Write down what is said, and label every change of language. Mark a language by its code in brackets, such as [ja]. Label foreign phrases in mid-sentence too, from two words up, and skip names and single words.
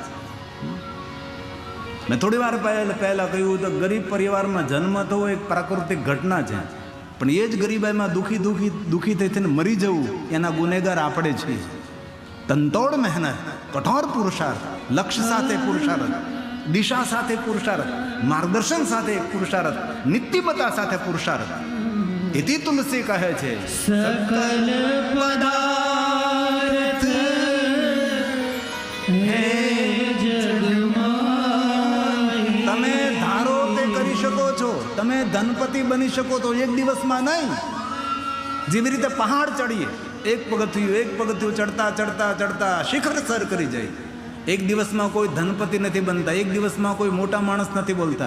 [gu] મેં થોડી વાર પહેલા કહ્યું તો ગરીબ પરિવારમાં જન્મ થવો એક પ્રાકૃતિક ઘટના છે, પણ એ જ ગરીબાઈમાં દુઃખી થઈ થઈને મરી જવું એના ગુનેગાર આપણે છીએ. તનતોડ મહેનત, કઠોર પુરુષાર્થ, લક્ષ્ય સાથે પુરુષાર્થ, દિશા સાથે પુરુષાર્થ, માર્ગદર્શન સાથે પુરુષાર્થ, નિત્યમતા સાથે પુરુષાર્થ. તેથી તુલસી કહે છે [hi] सकल पदार्थ है जगमाई. [gu] તમે ધારો તે કરી શકો છો, તમે ધનપતિ બની શકો તો એક દિવસમાં નહીં. જેવી રીતે પહાડ ચડીએ, એક પગથિયું ચડતા ચડતા ચડતા શિખર સર કરી જાય. એક દિવસમાં કોઈ ધનપતિ નથી બનતા, એક દિવસમાં કોઈ મોટા માણસ નથી બોલતા.